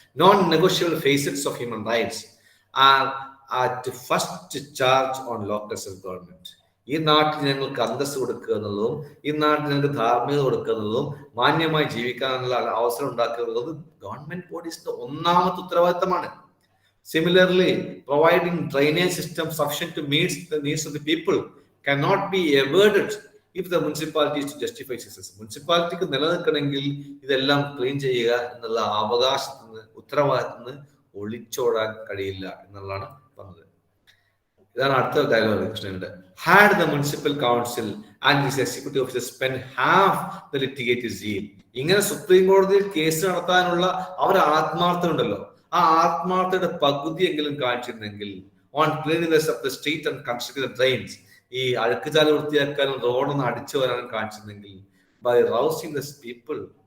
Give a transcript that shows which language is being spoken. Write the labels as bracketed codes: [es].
[en] Non negotiable facets of human rights are at first charge on local self government. [ml] ഈ നാട്ടിൽ ഞങ്ങൾക്ക് അന്തസ് കൊടുക്കുക എന്നുള്ളതും ഈ നാട്ടിൽ ഞങ്ങൾക്ക് ധാർമ്മികത കൊടുക്കുക എന്നുള്ളതും മാന്യമായി ജീവിക്കാനുള്ള അവസരം ഉണ്ടാക്കുക എന്നുള്ളതും ഗവൺമെന്റ് ബോഡീസിന്റെ ഒന്നാമത്തെ ഉത്തരവാദിത്തമാണ്. [en] Similarly, providing drainage system sufficient to meet the needs of the people cannot be avoided if the municipality to justify success, [ml] മുനിസിപ്പാലിറ്റിക്ക് നിലനിൽക്കണമെങ്കിൽ ഇതെല്ലാം ക്ലീൻ ചെയ്യുക എന്നുള്ള അവകാശത്തിൽ നിന്ന്, ഉത്തരവാദിത്തത്തിൽ നിന്ന് ഒളിച്ചോടാൻ കഴിയില്ല എന്നുള്ളതാണ് പറഞ്ഞത്. ഇതാണ് അടുത്ത ഡയലോഗ് കൃഷ്ണന്റെ. [en] had the municipal council and his executive officer spend half the litigative zeal, [ml] ഇങ്ങനെ സുപ്രീം കോടതിയിൽ കേസ് നടത്താനുള്ള അവരുടെ ആത്മാർത്ഥത ഉണ്ടല്ലോ, ആ ആത്മാർത്ഥയുടെ പകുതിയെങ്കിലും കാണിച്ചിരുന്നെങ്കിൽ, [en] on cleanliness of the street and construct the drains, [ml] ഈ അഴുക്കുചാല വൃത്തിയാക്കാനും റോഡൊന്ന് അടിച്ചു വരാനും കാണിച്ചിരുന്നെങ്കിൽ, [en] by rousing the people,